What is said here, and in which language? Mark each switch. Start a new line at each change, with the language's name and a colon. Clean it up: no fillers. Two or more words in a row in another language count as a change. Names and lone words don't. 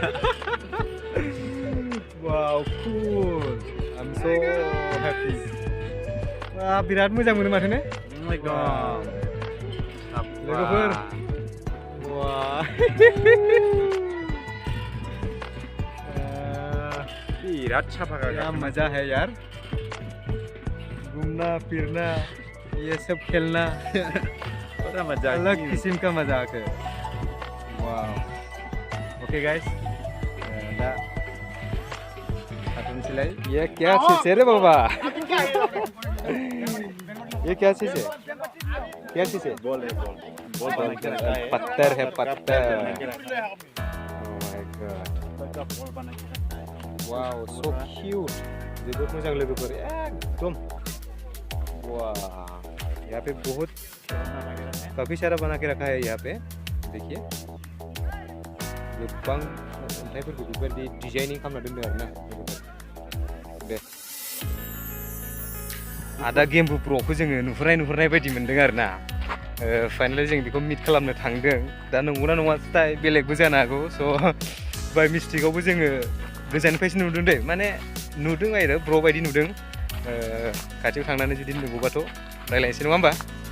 English: wow cool I am so happy
Bodo: बिराद मोजां मोनो माथो ने एकदम लोगोफोर बिराद साफा
Hindi: क्या मजा है यार घूमना फिरना ये सब खेलना बड़ा मजा अलग किस्म का मजाक है वाव
English: okay guys
Hindi: दा सिलाई ये क्या चीज है रे बाबा ये क्या चीज है बॉल पत्थर है पत्थर
English: wow so cute
Bodo: जोबोद मोजां लोगोफोर एकदम
Hindi: वाह यहाँ पे बहुत काफ़ी सारा बना के रखा है यहाँ पे देखिए
Bodo: गोबां अन्थाइफोरखौ बेबायदि डिजाइनिं खालामना दोनदों आरोना दे आदा गेम्बु प्र'खौ जोङो नुहुरनाय बायदि मोनदों आरोना फाइनालि जों बेखौ मिट खालामनो थांदों दा नंगौना नङाथाय बेलेगबो जानो हागौ स' बाय मिस्टेकआवबो जोङो गोजाननिफ्रायसो नुदों दे माने नुदों आरो ब्र' बायदि नुदों खाथियाव थांनानै जुदि नुबोबाथ' रायलायनोसै नङा होमबा